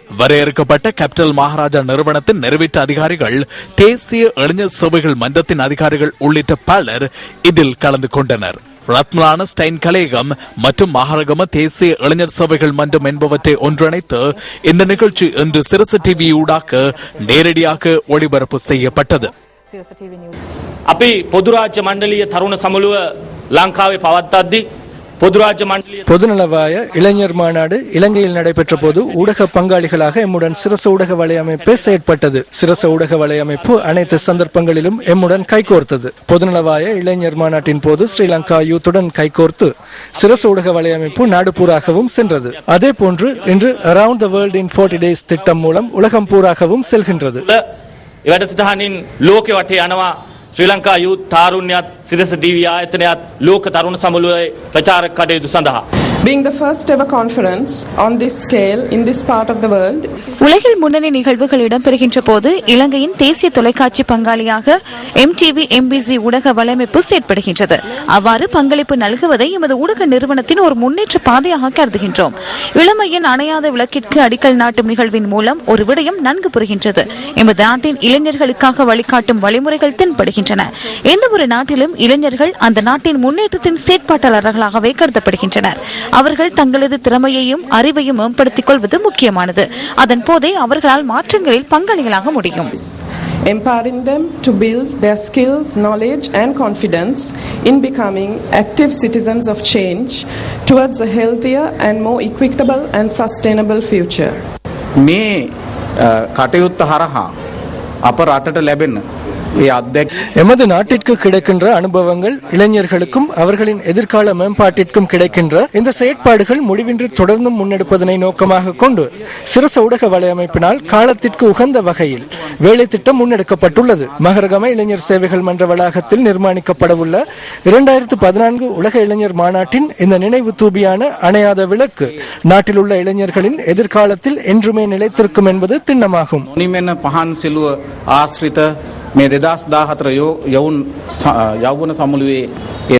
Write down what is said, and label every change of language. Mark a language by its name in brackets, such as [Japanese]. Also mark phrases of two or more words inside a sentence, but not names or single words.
[Tamil] வரையறுக்கப்பட்ட கேபிட்டல் மகாராஜா நிறுவனத்தின் நிறைவேற்று அதிகாரிகள், தேசிய இளைஞர் சேவைகள் மன்றத்தின் அதிகாரிகள் உள்ளிட்ட பலர் இதில் கலந்து கொண்டனர். ரத்மலான ஸ்டைன் கலையகம் மற்றும் மகரகம தேசிய இளைஞர் சபைகள் மன்றம் என்பவற்றை ஒன்றிணைத்து இந்த நிகழ்ச்சி இன்று சிரச டிவி ஊடாக நேரடியாக ஒளிபரப்பு செய்யப்பட்டது. [Sinhala] අපි පොදු රාජ්‍ය මණ්ඩලීය තරුණ සමුළුව ලංකාවේ පවත්වද්දී [Tamil] பொதுநலவாய இளைஞர் மாநாடு இலங்கையில் நடைபெற்ற போது ஊடக பங்காளிகளாக எம்முடன் சிரச ஊடக வலையமைப்பு செயற்பட்டது. சிரச ஊடக வலையமைப்பு அனைத்து சந்தர்ப்பங்களிலும் எம்முடன் கைகோர்த்தது. பொதுநலவாய இளைஞர் மாநாட்டின் போது ஸ்ரீலங்கா யூத்துடன் கைகோர்த்து சிரச ஊடக வலையமைப்பு நாடு பூராகவும் சென்றது. அதே போன்று இன்று அரவுண்ட் த வேர்ல்ட் இன் 40 days திட்டம் மூலம் உலகம் பூராகவும் செல்கின்றது. [Sinhala] ශ්‍රී ලංකා යූත් තාරුණ්‍යත් සිරස ටීවී ආයතනයත් ලෝක තරුණ සමුළුවේ ප්‍රචාරක කටයුතු සඳහා [English] Being the first ever conference on this scale in this part of the world, [Tamil] உலகில் முன்னணி நிகழ்வுகள் இடம்பெறுகின்ற போது இலங்கையின் தேசிய தொலைக்காட்சி பங்காளியாக MTV MBC ஊடக வலையமைப்பு செயற்படுகின்றது. அவ்வாறு பங்களிப்பு நல்குவதை எமது ஊடக நிறுவனத்தின் ஒரு முன்னேற்ற பாதையாக கருதுகின்றோம். இளமையின் அணையாத விளக்கிற்கு அடிக்கல் நாட்டும் நிகழ்வின் மூலம் ஒரு விடயம் நன்கு புரிகின்றது. எமது நாட்டின் இளைஞர்களுக்காக வழிகாட்டும் வழிமுறைகள் தென்படுகின்றன. எந்த ஒரு நாட்டிலும் இளைஞர்கள் அந்த நாட்டின் முன்னேற்றத்தின் செயற்பாட்டாளர்களாகவே கருதப்படுகின்றனர். அவர்கள் தங்களது திறமையையும் அறிவையும் மேம்படுத்திக் கொள்வது முக்கியமானது. அதன் போதே அவர்களால் மாற்றங்களில் பங்காளிகளாக முடியும். [English] Empowering them to build their skills, knowledge and confidence in becoming active citizens of change towards a healthier and more equitable and sustainable future. [Sinhala] මේ කටයුත්ත හරහා අප රටට ලැබෙන [Tamil] எமது நாட்டிற்கு கிடைக்கின்ற அனுபவங்கள் இளைஞர்களுக்கும் அவர்களின் எதிர்கால மேம்பாட்டிற்கும் கிடைக்கின்ற இந்த செயற்பாடுகள் முடிவின்றி தொடர்ந்தும் முன்னெடுப்பதனை நோக்கமாக கொண்டு சிரச ஊடக வலையமைப்பினால் காலத்திற்கு உகந்த வகையில் வேலை திட்டம் முன்னெடுக்கப்பட்டுள்ளது. மகரகம இளைஞர் சேவைகள் மன்ற வளாகத்தில் நிர்மாணிக்கப்படவுள்ள 2014 உலக இளைஞர் மாநாட்டின் இந்த நினைவு தூபியான அணையாத விளக்கு நாட்டில் உள்ள இளைஞர்களின் எதிர்காலத்தில் என்றுமே நிலைத்திருக்கும் என்பது திண்ணமாகும். [Sinhala] ආශ්‍රිත මේ 2014 යෞවන සමුළුවේ